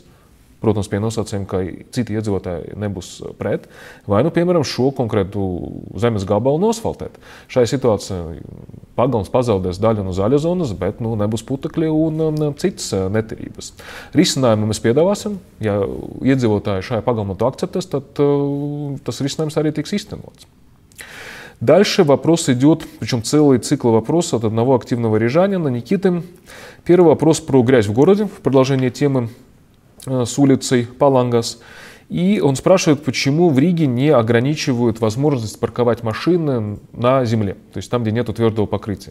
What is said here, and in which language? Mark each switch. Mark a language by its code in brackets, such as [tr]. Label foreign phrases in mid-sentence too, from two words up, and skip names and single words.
[lv] Protams, pie nosacījuma, ka citi iedzīvotāji nebūs pret, vai, piemēram, šo konkrētu zemes gabalu nosfaltēt. Šai situācijai pagalms pazaudēs daļu no zaļa zonas, bet nebūs putekļi un citas netīrības. Risinājumu mēs piedāvāsim. Ja iedzīvotāji šajā pagalmā to akceptēs, tad tas risinājums arī tiks īstenots. [ru] Дальше вопрос идет, причем целый цикл вопросов от одного активного рижанина, Никиты. Первый вопрос про грязь в городе, в продолжение темы с улицей Палангас. И он спрашивает, почему в Риге не ограничивают возможность парковать машины на земле, то есть там, где нет твердого покрытия.